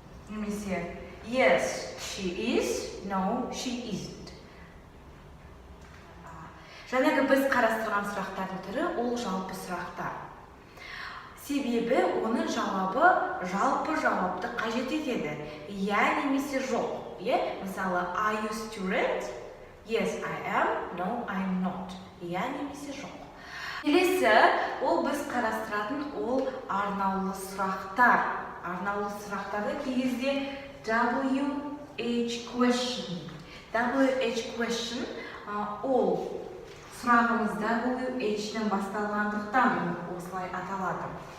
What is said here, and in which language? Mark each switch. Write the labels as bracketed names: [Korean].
[Kazakh] Немесе, [English] yes, she is. No, she isn't. [Kazakh] Жаңағы біз қарастырған сұрақтардың түрі ол жалпы сұрақтар. Себебі оның жауабы жалпы жауапты қажет етеді. Я немесе жоқ. Мысалы, [English] are you student? Yes, I am. No, I'm not. [Kazakh] Я немесе жоқ. Келесі, ол біз қарастыратын ол арнаулы сұрақтар. Арнаулы сұрақтарды кей кезде WH question. WH question ол сұрағымыз WH-ден басталғандықтан осылай аталады.